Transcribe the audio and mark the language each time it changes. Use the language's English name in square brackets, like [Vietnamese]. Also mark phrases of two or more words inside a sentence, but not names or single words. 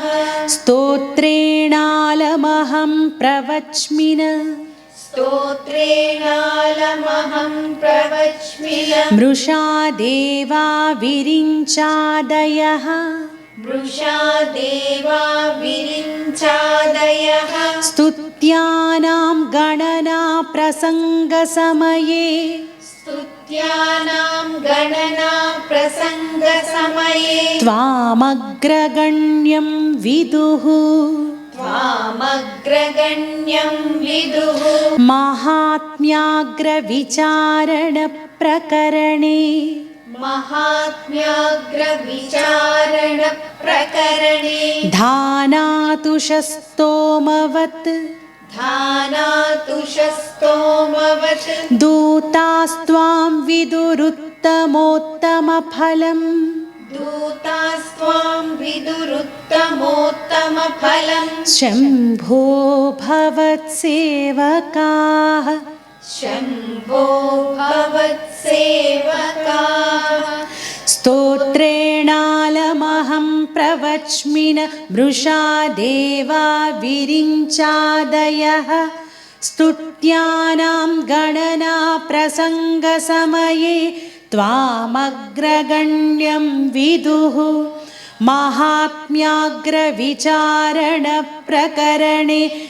[Sanskrit] స్తోత్రేణాలమహం ప్రవచ్మిన स्तोत्रेणालमहं प्रवच्मिन మృషాదేవా విరించాదయః वृषादेवा विरिञ्चादयः స్తుత్యానాం గణనా ప్రసంగసమయే स्तुत्यानां गणना प्रसङ्गसमये త్వామగ్రగణ్యం విదుః त्वामग्रगण्यं विदुः మహాత్మ్యాగ్ర విచారణ ప్రకరణే महात्म्याग्रविचारणप्रकरणे ధానాతుషస్తోమవత్ धानातुषस्तोमवत् దూతాస్త్వాం విదురుత్తమోత్తమ ఫలం दूतास्त्वां विदुरुत्तमोत्तमफलं శంభో భవత్సేవకాః शम्भो भवत्सेवकाः స్తోత్రేణాలమహం ప్రవచ్మిన మృషాదేవా విరించాదయః స్తుత్యానాం గణనా ప్రసంగసమయే త్వామగ్రగణ్యం విదుః మహాత్మ్యాగ్ర విచారణ ప్రకరణే